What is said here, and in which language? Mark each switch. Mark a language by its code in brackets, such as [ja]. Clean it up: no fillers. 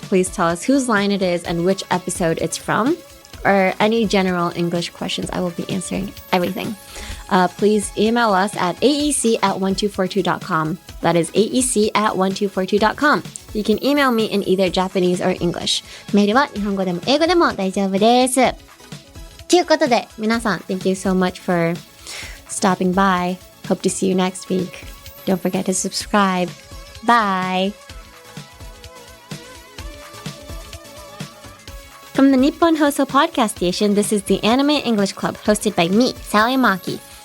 [en] Please tell us whose line it is and which episode it's from. Or any general English questions. I will be answering everything. Please email us at aec@1242.com. That is aec@1242.com. You can email me in either Japanese or English. [ja] メールは日本語でも英語でも大丈夫です。ということで、皆さん、 [en] thank you so much for stopping by. Hope to see you next week. Don't forget to subscribe. Bye. From the Nippon Hoso podcast station, this is the Anime English Club, hosted by me, Sally Maki.